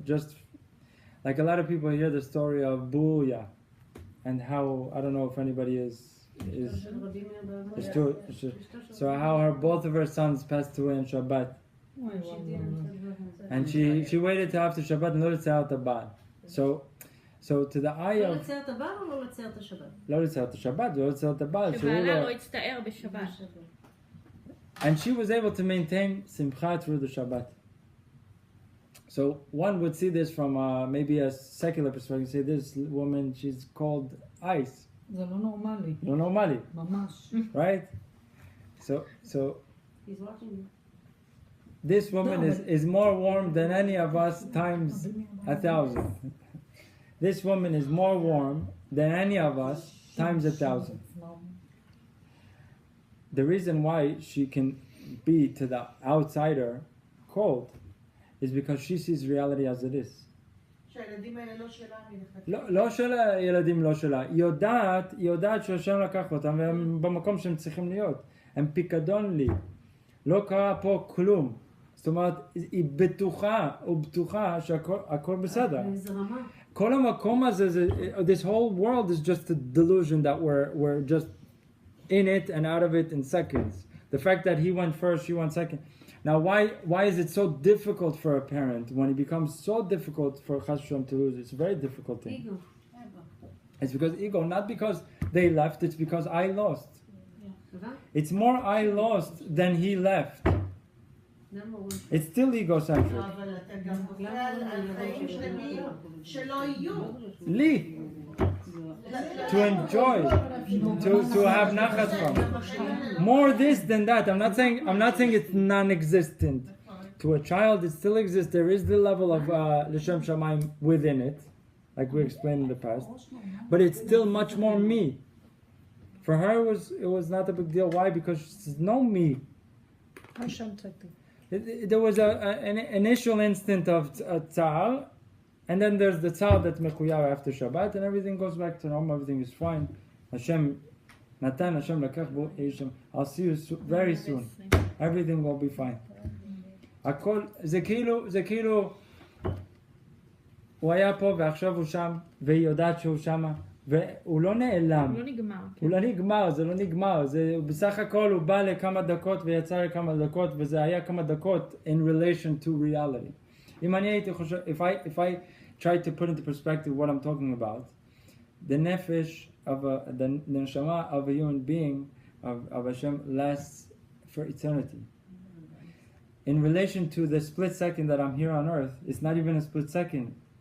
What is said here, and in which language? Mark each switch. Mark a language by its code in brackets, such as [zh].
[en] Just like a lot of people hear the story of Booyah and how, I don't know if anybody is true. So how both of her sons passed away on Shabbat. And she waited till after Shabbat and [he] לא לצייר את הבעל. [en] So to the eye of... [he] לא לצייר את הבעל או לא לצייר את השבת? לא לצייר את השבת ולא לצייר את הבעל. שבעלה לא הצטער בשבת. [en] And she was able to maintain simcha through the Shabbat. So one would see this from maybe a secular perspective. Say this woman, she's called ice. [he] זה לא נורמלי. לא נורמלי. ממש. [en] Right? So He's watching you. this woman is more warm than any of us times 1,000. This woman is more warm than any of us times 1,000. The reason why she can be to the outsider cold is because she sees reality as it is. [he] שהילדים האלה לא שלה מלכתחילה. לא של הילדים, לא שלה. היא יודעת שהשם לקח אותם והם במקום שהם צריכים להיות. הם פיקדון לי. לא קרה פה כלום. זאת אומרת, היא בטוחה שהכל בסדר. כל המקום הזה, [en] this whole world is just a delusion that we're just in it and out of it in seconds. The fact that he went first, she went second. Now, why is it so difficult for a parent when it becomes so difficult for Chas V'Shalom to lose? It's a very difficult thing. Ego. It's because ego, not because they left, it's because I lost. It's more I lost than he left. It's still egocentric. [he] אבל אתה גם בוחר על חיים שלמים שלא יהיו. לי. [en] To enjoy, to have nachas from. More this than that. I'm not saying it's non-existent. To a child, it still exists. There is the level of l'shem shamayim within it, like we explained in the past. But it's still much more me. For her, it was not a big deal. Why? Because she says, no me. Hashem took There was an initial instant of tzal, and then there's the tzal that's mechuyav after Shabbat, and everything goes back to normal, everything is fine. Hashem, Natan, Hashem, Lakach, Bo, Hashem. I'll see you very soon. Everything will be fine. [he] הכל, זה כאילו, הוא היה פה ועכשיו הוא שם, והיא יודעת שהוא שמה, והוא לא נעלם. הוא לא נגמר, זה לא נגמר. בסך הכל הוא בא לכמה דקות ויצא לכמה דקות, וזה היה כמה דקות [en] in relation to reality. [he] אם אני הייתי חושב, [en] if I tried to put into perspective what I'm talking about, the nefesh the neshama of a human being, of Hashem, lasts for eternity. In relation to the split second that I'm here on earth, it's not even a split second.